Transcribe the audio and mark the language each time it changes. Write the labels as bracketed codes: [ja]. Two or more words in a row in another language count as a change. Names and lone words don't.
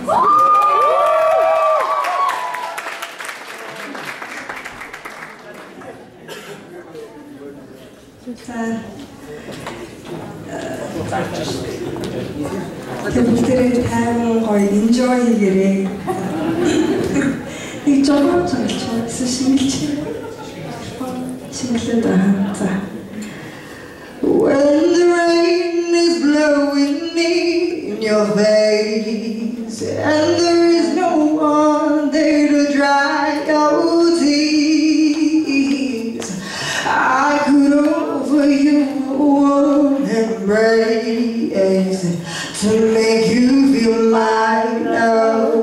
[mn] Бүгдээрээ тайван гоё enjoy хийгээрэй. Нэг жоо гэсэн шинэлж. Шинэлээд байна. За. [en] When the rain is blowing in your face and there is no one there to dry your tears, I could offer you a warm embrace to make you feel my love.